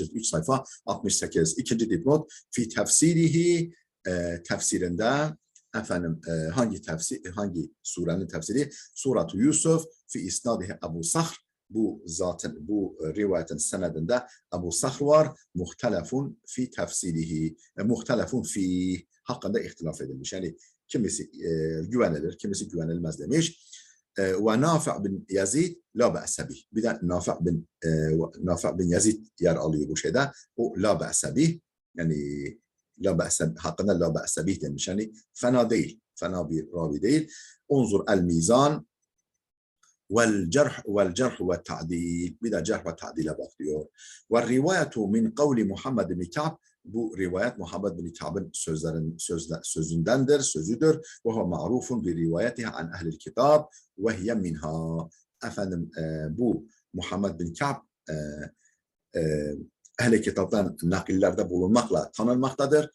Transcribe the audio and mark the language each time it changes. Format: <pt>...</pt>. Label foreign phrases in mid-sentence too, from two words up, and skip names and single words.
<tr>Cilt 3 sayfa 68. İkinci dipnot</tr> <ar>في تفسيره</ar> <tr>tefsirinde efendim hangi surenin tefsiri?</tr> <ar>سورة يوسف في إسناده أبو صخر.</ar> <tr>Bu zaten bu rivayetin senedinde Ebu Sahr var.</tr> <ar>مختلف في تفسيره. مختلف في</ar> <tr>hakkında ihtilaf edilmiş. Yani kimisi güvenilir, kimisi güvenilmez demiş.</tr> <ar>و نافع بن يزيد لا بأس به.</ar> <tr>Bir de Nafi' bin Yazid yer alıyor bu şeyde.</tr> <ar>O لا بأس به.</ar> <tr>Yani</tr> <ar>لا بأس</ar> <tr>hakkında</tr> <ar>لا بأس به</ar> <tr>demiş. Yani fena değil. Fena bir ravi değil.</tr> <ar>انظر الميزان والجرح والتعديل بدا جرح وتعديل</ar> <tr>bakıyor.</tr> <ar>والرواية من قول محمد بن كعب</ar> <tr>bu rivayet Muhammed bin Ka'b'ın sözüdür.</tr> <ar>و هو معروف بروايته عن أهل الكتاب و هي منها.</ar> <tr>Efendim bu Muhammed bin Ka'b ehl-i kitaptan nakillerde bulunmakla tanınmaktadır.</tr>